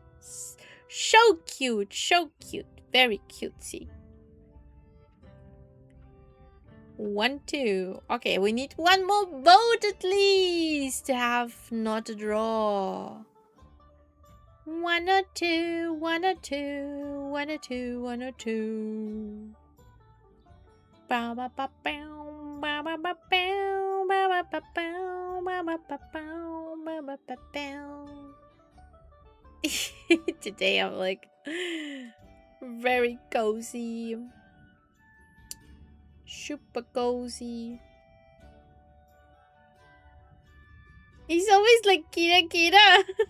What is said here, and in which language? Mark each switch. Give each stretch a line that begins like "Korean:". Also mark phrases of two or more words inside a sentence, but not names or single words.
English: So cute. Very cutesy. 1, 2. Okay, we need one more vote at least to have not a draw. 1 or 2, 1 or 2, 1 or 2, 1 or 2. Ba ba ba bow, ba ba ba bow, ba ba ba bow, ba ba ba bow, ba ba ba bow. Today I'm like very cozy. Super cozy. He's always like Kira.